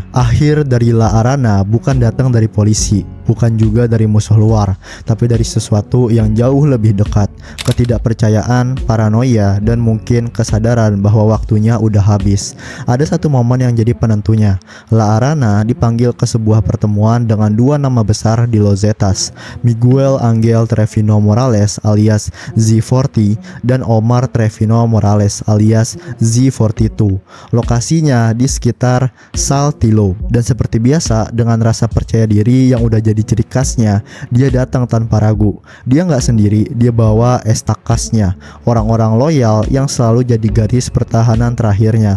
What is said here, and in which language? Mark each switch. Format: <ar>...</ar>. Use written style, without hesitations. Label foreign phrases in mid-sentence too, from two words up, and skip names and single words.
<id>Akhir dari La Arana bukan datang dari polisi, bukan juga dari musuh luar, tapi dari sesuatu yang jauh lebih dekat. Ketidakpercayaan, paranoia, dan mungkin kesadaran bahwa waktunya udah habis. Ada satu momen yang jadi penentunya. La Arana dipanggil ke sebuah pertemuan dengan dua nama besar di Los Zetas, Miguel Angel Trevino Morales alias Z40 dan Omar Trevino Morales alias Z42. Lokasinya di sekitar Saltillo, dan seperti biasa dengan rasa percaya diri yang udah jadi ciri khasnya, dia datang tanpa ragu. Dia nggak sendiri, dia bawa estakasnya, orang-orang loyal yang selalu jadi garis pertahanan terakhirnya.</id>